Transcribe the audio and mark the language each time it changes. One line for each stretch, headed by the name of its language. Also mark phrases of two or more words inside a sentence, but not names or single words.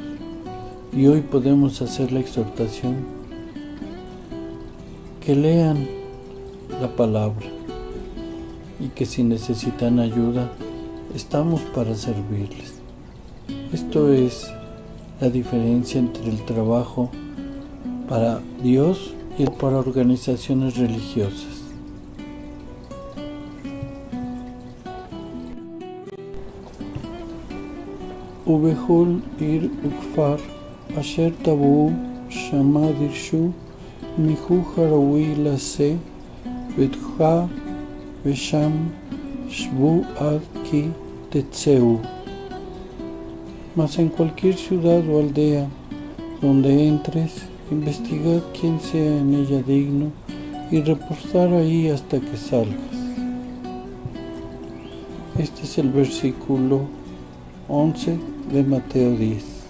Spanish: Y hoy podemos hacer la exhortación que lean la palabra y que si necesitan ayuda, estamos para servirles. Esto es la diferencia entre el trabajo para Dios y para organizaciones religiosas.
Hebrew: ובכל עיר וכפר אשר תבואו שמה דרשו מיכוך הראוי לעשה בטוחה ושם שבו עד כי תצאו.
Spanish: Mas en cualquier ciudad o aldea donde entres, investigad quién sea en ella digno y reposar ahí hasta que salgas. Este es el versículo 11 de Mateo 10.